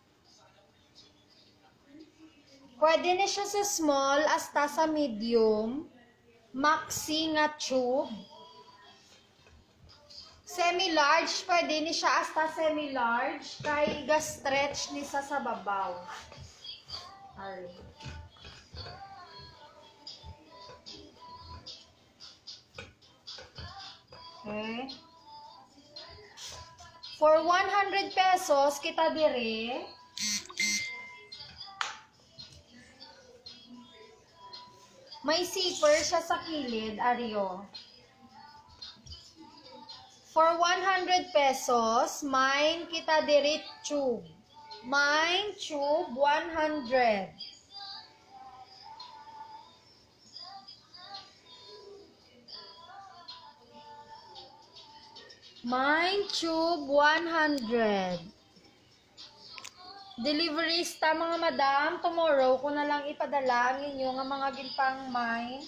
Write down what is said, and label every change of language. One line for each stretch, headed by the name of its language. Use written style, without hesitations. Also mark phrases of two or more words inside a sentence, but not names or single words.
Hiligaynon: Pwede na siya sa small hasta sa medium. Maxi nga tube. Semi-large, pwede ni siya hasta semi-large. Kay ga-stretch ni sa babaw. Ari. Okay.
English: For 100 pesos,
Hiligaynon: kita dire. May zipper siya sa kilid, Ario.
English: For 100 pesos,
Hiligaynon: mine kita dire tube.
English: Mine tube 100. Mine tube 100.
Hiligaynon: Deliverista mga madam, tomorrow ko na lang ipadala ang inyo nga mga ginpang mine.